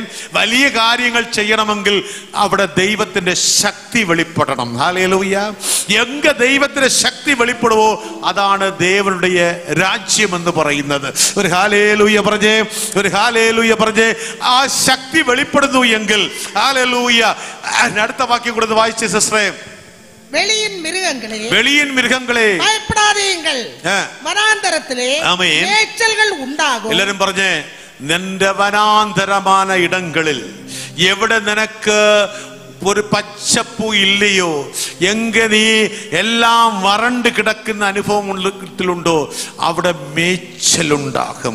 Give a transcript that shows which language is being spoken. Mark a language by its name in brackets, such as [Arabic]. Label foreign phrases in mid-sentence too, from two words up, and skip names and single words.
[Malayalam] വലിയ കാര്യങ്ങൾ ചെയ്യണമെങ്കിൽ അവിടെ ദൈവത്തിന്റെ ശക്തി വെളിപ്പെടണം. ഹല്ലേലൂയ. എങ്ക ദൈവത്തിന്റെ ശക്തി വെളിപ്പെടുവോ അതാണ് ദേവനുடைய രാജ്യം എന്ന് പറയുന്നത്. ഒരു ഹല്ലേലൂയ പറഞ്ഞേ, ഒരു ഹല്ലേലൂയ പറഞ്ഞേ. ആ ശക്തി വെളിപ്പെടുന്നു എങ്കിൽ ഹല്ലേലൂയ. അടുത്ത വാക്യം കൂടെ വായിച്ചേ സിസ്റ്ററെ. [Tamil] வெளியின் மிருகங்களே பயப்படாதீங்கள், வனாந்தரத்திலே மேய்ச்சல்கள் ഉണ്ടാകും. [Malayalam] എല്ലാരും പറഞ്ഞേ, നിന്റെ വനാന്തരமான ഇടങ്ങളിൽ എവിടെ നിനക്ക് ഒരു പച്ചപ്പൂ ഇല്ലയോ, എങ്ക നീ എല്ലാം വരണ്ട് കിടക്കുന്ന അനുഭവത്തിലുണ്ടോ അവിടെ മേച്ചലുണ്ടാകും.